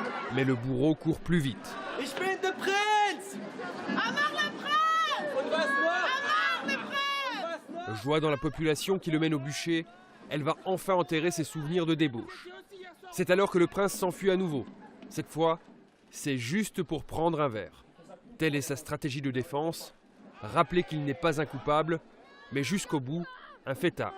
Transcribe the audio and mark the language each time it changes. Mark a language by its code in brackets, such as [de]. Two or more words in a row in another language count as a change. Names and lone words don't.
[fr] Mais le bourreau court plus vite. [de] Ich bin der Prinz! [fr] Amar le prince! [de] Und was noch? [fr] Amar le prince! Joie dans la population qui le mène au bûcher, elle va enfin enterrer ses souvenirs de débauche. C'est alors que le prince s'enfuit à nouveau. Cette fois, c'est juste pour prendre un verre. Telle est sa stratégie de défense, rappeler qu'il n'est pas un coupable, mais jusqu'au bout, un fêtard.